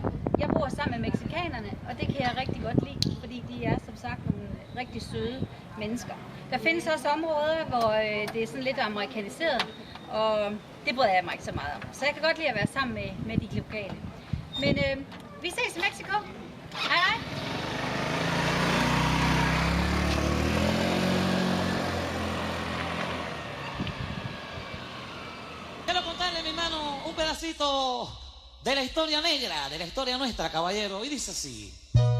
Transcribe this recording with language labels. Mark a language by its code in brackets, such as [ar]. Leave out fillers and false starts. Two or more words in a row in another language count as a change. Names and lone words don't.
[da] Jeg bor sammen med mexikanerne, og det kan jeg rigtig godt lide, fordi de er som sagt nogle rigtig søde mennesker. Der findes også områder, hvor det er sådan lidt amerikaniseret, og det bryder jeg mig ikke så meget om. Så jeg kan godt lide at være sammen med de lokale. Men vi ses i Mexico. Hej hej! [es] Quiero contarle, mi hermano, un pedacito de la historia negra, de la historia nuestra, caballero, y dice así.